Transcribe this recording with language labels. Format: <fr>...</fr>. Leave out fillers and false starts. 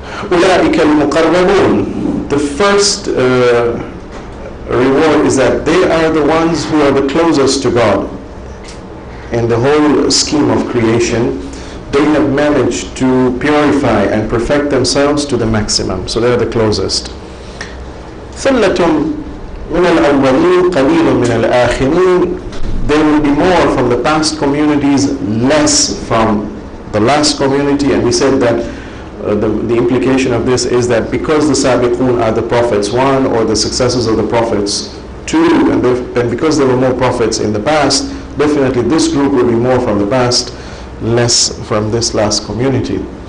<ar>أولئك المقربون.</ar> <en>The first reward is that they are the ones who are the closest to God. In the whole scheme of creation, they have managed to purify and perfect themselves to the maximum. So they are the closest.</en> <ar>ثلة من الأولين قليل من الآخرين.</ar> <en>There will be more from the past communities, less from the last community. And we said that the implication of this is that because the Sabiqun are the prophets, 1, or the successors of the prophets, 2, and because there were more prophets in the past, definitely this group will be more from the past, less from this last community.</en>